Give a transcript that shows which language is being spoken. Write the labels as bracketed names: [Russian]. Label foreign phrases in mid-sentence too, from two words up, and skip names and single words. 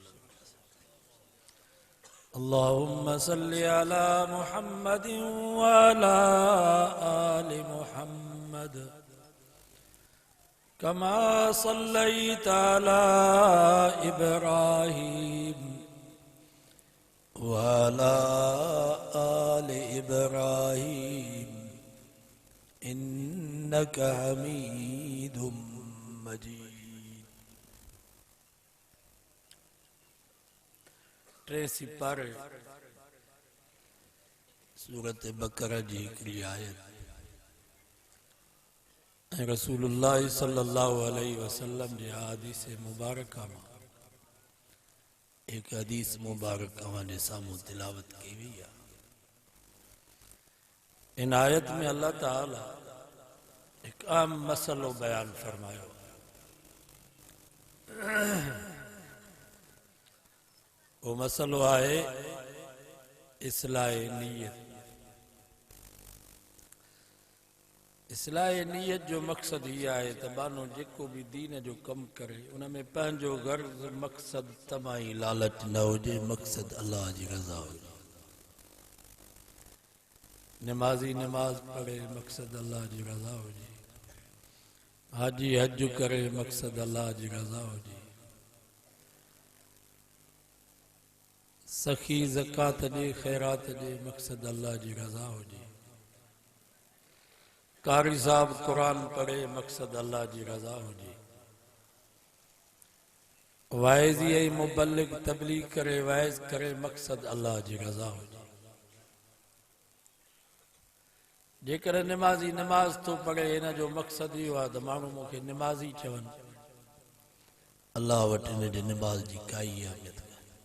[Arabic] اللهم صل على محمد وعلى آل محمد كما صليت على إبراهيم وعلى آل إبراهيم إنك حميد مجيد. [Sindhi] टेसी पर सूरत बकरा जी हिकिड़ी आयत [Arabic] رسول الله صلى الله عليه وسلم [Sindhi] जे हदीस मुबारक में एक हदीस मुबारक जे सामू तिलावत की हुई है। इन आयत में अल्लाह ताला एक आम मसलो बयान फरमायो। वो मसलो है इस्लाह नीयत। इस्लाह नीयत जो मकसद ये है त मानो जेको भी दीन जो कम करे उनमें पंहिंजो गर्ज मकसद तमाही लालच न हुजे, मकसद अल्लाह जी रज़ा हुजे। नमाजी नमाज पढ़े मकसद अल्लाह जी रज़ा हुजे, हाजी हज करे मकसद अल्लाह जी रज़ा हुजे, सखी ज़कात दे खैरात दे मकसद अल्लाह जी रज़ा हुजे, कारी साहब कुरान पढ़े मकसद अल्लाह जी रज़ा हुजे, वाइज़ी ऐं मुबल्लिग तबलीग करे वाइज़ करे मकसद अल्लाह जी रज़ा हुजे। जेकर नमाज़ी नमाज तो पढ़े इन जो मकसद इहो आहे त माण्हू मूंखे नमाज़ी चवनि, अल्लाह वटि इन जे नमाज जी काई अहमियत कान्हे।